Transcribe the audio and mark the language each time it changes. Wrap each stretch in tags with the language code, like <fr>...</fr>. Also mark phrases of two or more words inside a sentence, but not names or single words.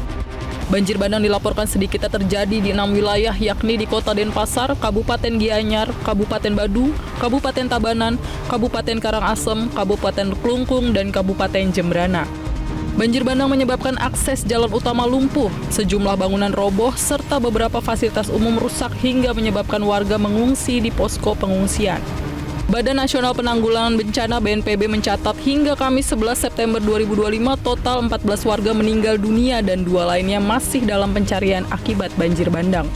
<id>Banjir bandang dilaporkan sedikitnya terjadi di 6 wilayah yakni di Kota Denpasar, Kabupaten Gianyar, Kabupaten Badung, Kabupaten Tabanan, Kabupaten Karangasem, Kabupaten Klungkung, dan Kabupaten Jembrana. Banjir bandang menyebabkan akses jalan utama lumpuh, sejumlah bangunan roboh, serta beberapa fasilitas umum rusak hingga menyebabkan warga mengungsi di posko pengungsian. Badan Nasional Penanggulangan Bencana (BNPB) mencatat hingga Kamis 11 September 2025 total 14 warga meninggal dunia dan 2 lainnya masih dalam pencarian akibat banjir bandang.</id>